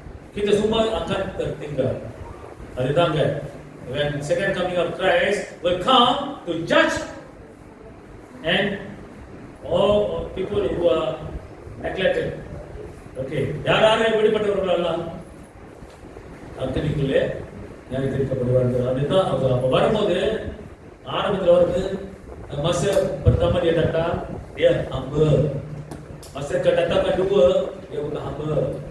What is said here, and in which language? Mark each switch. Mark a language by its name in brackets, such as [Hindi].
[Malay] Kita semua akan tertinggal. Ada tanggal. [English] When second coming of Christ will come to judge and all people who are neglected. Okay. [Tamil] யாராரு வெளிப்பட்டவர்கள் எல்லாம் அத்தனைக்குள்ளே நியாயத்தீர்க்கப்படுவார்கள். அதுதான் அப்ப வரும்போது ஆரம்பத்தில் வருது. [Malay] Masa pertama dia datang, dia hamba. Masa kedatangan kedua, dia bukan hamba.